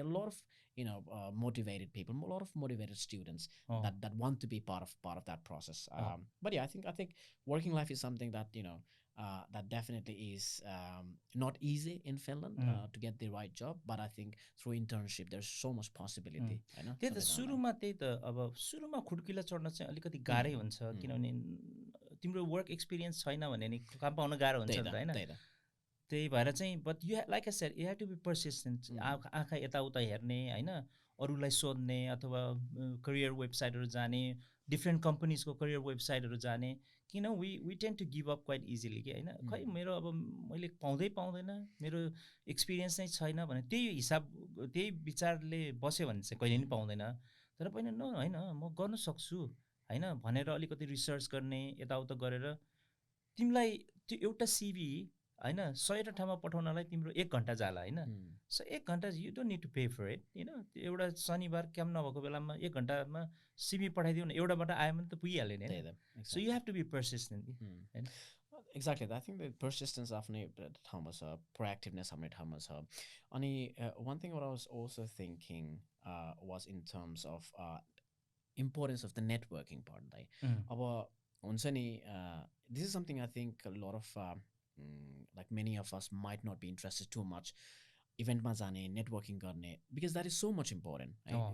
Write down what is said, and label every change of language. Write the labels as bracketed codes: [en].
[en] There are a lot of motivated people, a lot of motivated students that want to be part of that process. But yeah, I think working life is something that that definitely is not easy in Finland to get the right job, but I think through internship there's so much possibility. [ne] त्यही त सुरुमा त्यही त अब सुरुमा खुड्किला चढ्न चाहिँ अलिकति गाह्रै हुन्छ किनभने तिम्रो वर्क एक्सपिरियन्स छैन भने नि काम पाउन गाह्रो हुन्छ नि त हैन त्यही भएर चाहिँ [en] but you like I said you have to be persistent [ne] आँखा यताउता हेर्ने हैन अरूलाई सोध्ने अथवा करियर वेबसाइटहरू जाने डिफ्रेन्ट कम्पनीजको करियर वेबसाइटहरू जाने [en] किन we tend to give up quite easily [ne] कि होइन खै मेरो अब मैले पाउँदैन मेरो एक्सपिरियन्स नै छैन भने त्यही विचारले बस्यो भने चाहिँ कहिले पनि पाउँदैन तर पनि होइन म गर्न सक्छु होइन भनेर अलिकति रिसर्च गर्ने यताउता गरेर तिमीलाई त्यो एउटा सिभी होइन 100 ठाउँमा पठाउनलाई तिम्रो 1 घन्टा जाला होइन सो 1 घन्टा [en] you don't need to pay for it [ne] एउटा शनिबार काम नभएको बेलामा 1 घन्टामा सिभी पठाइदिउ न एउटाबाट आयो भने त पुगिहाल्यो नि [en] so you have to be persistent [ne] हैन [en] Exactly. I think the persistence [ne] आफ्नै ठाउँमा छ, proactiveness आफ्नै ठाउँमा छ. [en] अनि one thing what I was also thinking was in terms of importance of the networking part. [ne] अब हुन्छ नि [en] this is something I think a lot of like many of us might not be interested too much [ne] event ma jane networking गर्ने [en] because that is so much important, right?